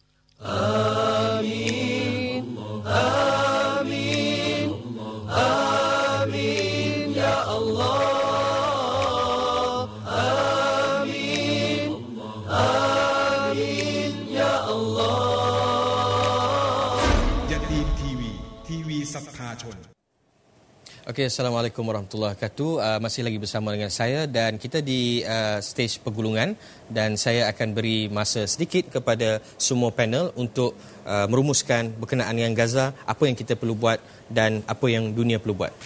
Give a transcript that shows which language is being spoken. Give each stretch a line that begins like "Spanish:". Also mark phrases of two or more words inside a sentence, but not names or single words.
Arabic: آمين آمين آمين يا الله. آمين آمين يا الله.
Malay: Jatim TV, TV ศรัทธาชน
Arabic: Okey, السلام عليكم ورحمة الله وبركاته.
Malay: Masih lagi bersama dengan saya dan kita di stage pergulungan dan saya akan beri masa sedikit kepada semua panel untuk merumuskan berkenaan dengan Gaza, apa yang kita perlu buat dan apa yang dunia perlu buat.